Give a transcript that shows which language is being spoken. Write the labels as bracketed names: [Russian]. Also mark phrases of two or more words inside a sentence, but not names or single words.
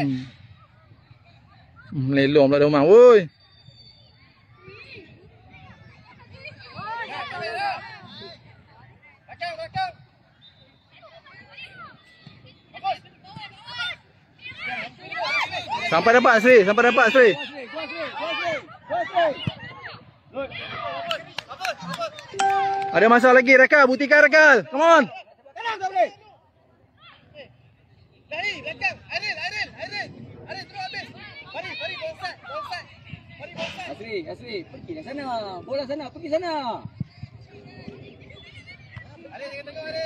[Malay] Melelong pula Domang. Woi. Sampai dapat Sri. Ada masa lagi Rakal, buktikan Rakal. [English] Come on. [Malay] Tenang tak boleh. Lari, belakang. Aril, terus habis. Mari, bonsai. Asri, pergi dah sana. Bola sana, pergi sana. Aril, jangan tengok Aril.